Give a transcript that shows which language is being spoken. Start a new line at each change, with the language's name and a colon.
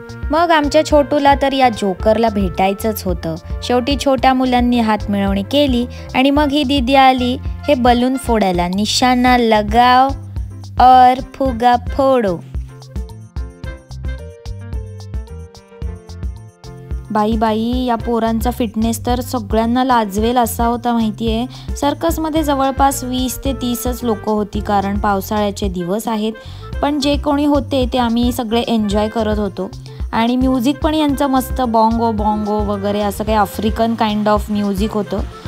Marathi: मग आमच्या छोटूला तर या जोकरला भेटायचंच होतं. शेवटी छोट्या मुलांनी हात मिळवणी केली आणि मग ही दीदी आली हे बलून फोडायला.
Hindi: निशाणा लगाव और फुगा फोडो.
Marathi: बाई, या पोरांचा फिटनेस तर सगळ्यांना लाजवेल असा होता, माहितीये. सर्कसमध्ये जवळपास 20 ते 30च लोक होती, कारण पावसाळ्याचे दिवस आहेत. पण जे कोणी होते ते आम्ही सगळे एन्जॉय करत होतो. आणि म्युझिक पण यांचं मस्त, बॉंगो वगैरे असं काही आफ्रिकन काइंड ऑफ म्युझिक होतं.